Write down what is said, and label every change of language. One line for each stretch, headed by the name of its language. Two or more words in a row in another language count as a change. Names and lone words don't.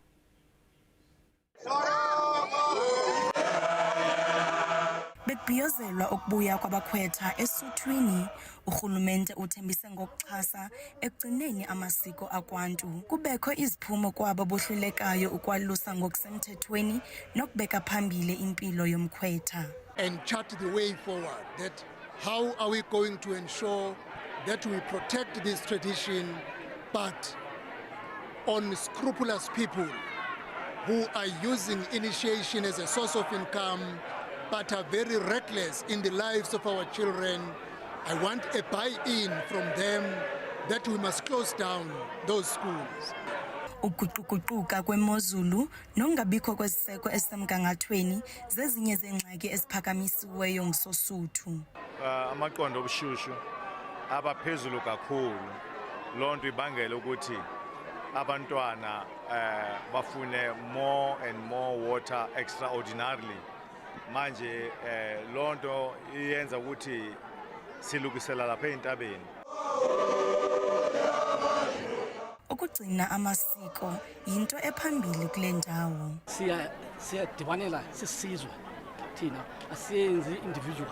Xhosa: Bekubhiyozelwa ukubuya kwabakhwetha eSuthwini, urhulumente uthembise ngokuxhasa ekugcineni amasiko akwantu. Kubekho iziphumo kwabo bohlulekayo ukwalusa ngokusemthethweni nokubeka phambili impilo yomkhwetha.
English: And chart the way forward, that how are we going to ensure that we protect this tradition, but on scrupulous people who are using initiation as a source of income but are very reckless in the lives of our children. I want a buy-in from them that we must close down those schools.
Xhosa: Ukuquququka kwemozulu nongabikho kwesiseko esemgangathweni zezinye zengxaki eziphakamisiweyo ngusosuthu. Amaqondo obushushu abaphezulu kakhulu, lonto ibangela ukuthi abantwana bafune
English: more and more water extraordinarily.
Zulu: Manje lonto iyenza ukuthi silukisela lapha entabeni.
Xhosa: Ukugcina amasiko yinto ephambili kule ndawo. Siyadibanela sisizwe thina asiyenzi individual.